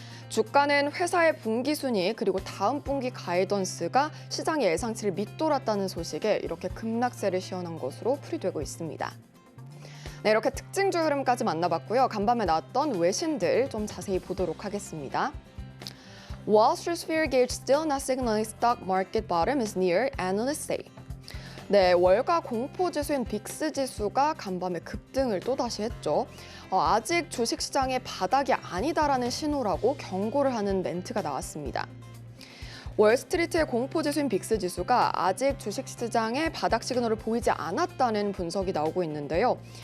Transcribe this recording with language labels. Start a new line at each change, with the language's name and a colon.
Korean: 주가는 회사의 분기 순위 그리고 다음 분기 가이던스가 시장의 예상치를 밑돌았다는 소식에 이렇게 급락세를 시연한 것으로 풀이되고 있습니다. 네, 이렇게 특징주 흐름까지 만나봤고요. 간밤에 나왔던 외신들 자세히 보도록 하겠습니다.
English: Wall Street fear gauge still not signaling stock market bottom is near, analysts say.
Korean: 네, 월가 공포지수인 빅스 지수가 간밤에 급등을 또다시 했죠. 아직 주식시장의 바닥이 아니다라는 신호라고 경고를 하는 멘트가 나왔습니다. 월스트리트의 공포지수인 빅스 지수가 아직 주식시장의 바닥 시그널을 보이지 않았다는 분석이 나오고 있는데요.